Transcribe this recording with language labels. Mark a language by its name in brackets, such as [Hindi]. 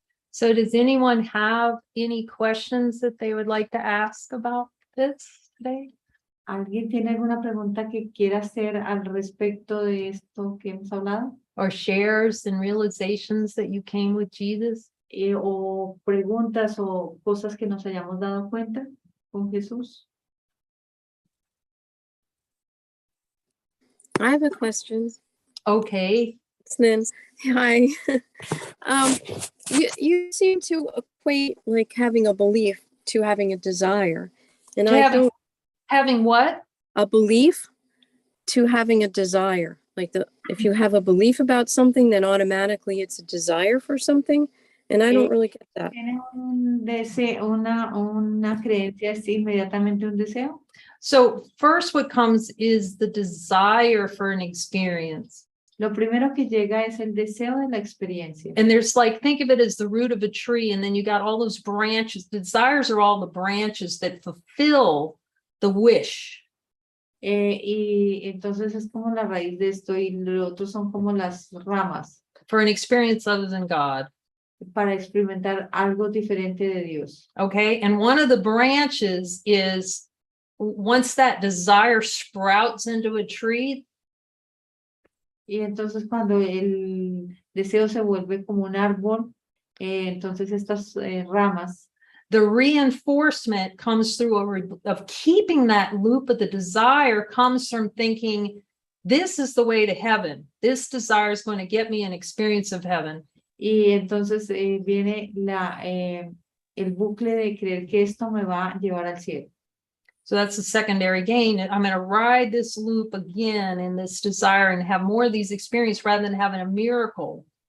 [English] So does anyone have any questions that they would like to ask about this today? [Spanish] ¿Alguien tiene alguna pregunta que quiera hacer al respecto de esto que hemos hablado? [English] or shares and realizations that you came with Jesus? [Spanish] O preguntas o cosas que nos hayamos dado cuenta con Jesús. [English] I have a question. Okay. Then, hi. um, you seem to equate like having a belief to having a desire, and I don't. Having what? A belief to having a desire. Like if you have a belief about something, then automatically it's a desire for something, and I don't really get that. [Spanish] ¿Tiene un deseo, una creencia es inmediatamente un deseo? [English] So first what comes is the desire for an experience. [Spanish] Lo primero que llega es el deseo de la experiencia. [English] And there's like, think of it as the root of a tree, and then you got all those branches. The desires are all the branches that fulfill the wish. [Spanish] Y entonces es como la raíz de esto y lo otro son como las ramas [English] For an experience other than God. [Spanish] para experimentar algo diferente de Dios. [English] Okay. And one of the branches is once that desire sprouts into a tree. [Spanish] Y entonces cuando el deseo se vuelve como un árbol, entonces estas ramas, [English] the reinforcement comes through of keeping that loop of the desire comes from thinking, this is the way to heaven. This desire is going to get me an experience of heaven. [Spanish] Y entonces viene el bucle de creer que esto me va a llevar al cielo. [English] So that's the secondary gain. I'm going to ride this loop again in this desire and have more of these experiences rather than having a miracle.